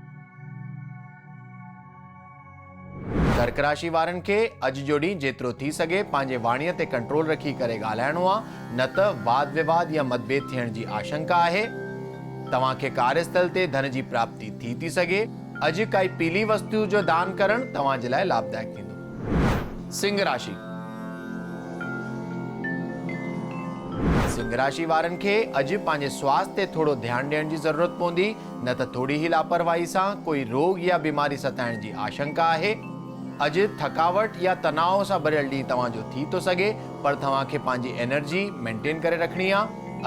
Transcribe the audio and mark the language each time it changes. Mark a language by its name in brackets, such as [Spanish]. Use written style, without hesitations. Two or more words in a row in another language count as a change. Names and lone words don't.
[Sindhi] कर्क राशि वारनि खे अॼु जो ॾींहुं जेतिरो थी सघे पंहिंजे वाणीअ ते कंट्रोल रखी करे ॻाल्हाइणो आहे, न त वाद विवाद या मतभेद थियण जी आशंका आहे। तव्हां खे कार्यस्थल ते धन जी प्राप्ति थी सघे। अॼु काई पीली वस्तु जो दान करणु तव्हां जे लाइ लाभदायक थींदो। सिंह राशि। सिंह राशि वारनि खे अॼु पंहिंजे स्वास्थ्य ते थोरो ध्यानु ॾियण जी ज़रूरत पवंदी, न त थोरी ई लापरवाही सां कोई रोग या बीमारी सताइण जी आशंका आहे। अॼु थकावट या तनाव सां भरियल ॾींहुं तव्हां जो थी थो सघे, पर तव्हां खे पंहिंजी [English] energy maintain [Sindhi] करे रखणी आहे।